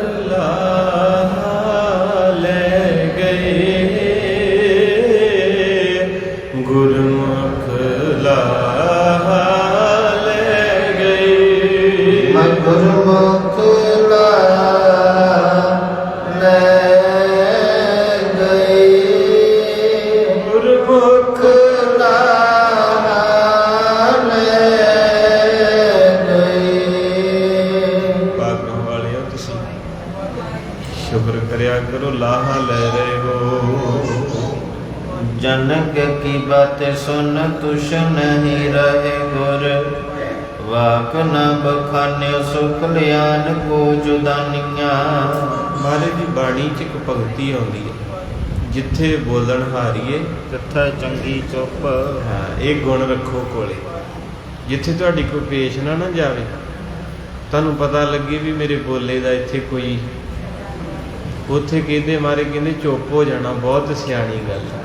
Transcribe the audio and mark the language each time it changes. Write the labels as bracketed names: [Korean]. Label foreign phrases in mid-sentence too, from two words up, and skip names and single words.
[Punjabi] ਗੁਰਮੁਖ ਲਾਹਾ ਲੈ ਗਏ, ਗੁਰਮੁਖ ਲਾਹਾ ਲੈ ਗਏ, ਗੁਰਮੁਖ ਲਾਹਾ ਲੈ ਗਏ। ਭਾਗਾਂ ਵਾਲਿਓ ਤੁਸੀਂ ਸ਼ੁਕਰ ਕਰਿਆ ਕਰੋ, ਲਾਹਾ ਲੈ ਰਹੇ ਹੋ। [Hindi] जनक की बात सुन तुष नहीं रहे गुर, वाक न बखाने सो कल्याण को जुदानियां। [Punjabi] ਮਹਾਰਾਜ ਦੀ ਬਾਣੀ 'ਚ ਇੱਕ ਭਗਤੀ ਆਉਂਦੀ ਹੈ, ਜਿੱਥੇ ਬੋਲਣ ਹਾਰੀਏ ਤਥਾ ਚੰਗੀ ਚੁੱਪ। ਹਾਂ ਇਹ ਗੁਣ ਰੱਖੋ ਕੋਲੇ, ਜਿੱਥੇ ਤੁਹਾਡੀ ਕੋਈ ਪੇਸ਼ ਨਾ ਜਾਵੇ, ਤੁਹਾਨੂੰ ਪਤਾ ਲੱਗੇ ਵੀ ਮੇਰੇ ਬੋਲੇ ਦਾ ਇੱਥੇ ਕੋਈ, ਉੱਥੇ ਕਹਿੰਦੇ ਮਹਾਰਾਜ ਕਹਿੰਦੇ ਚੁੱਪ ਹੋ ਜਾਣਾ ਬਹੁਤ ਸਿਆਣੀ ਗੱਲ ਹੈ।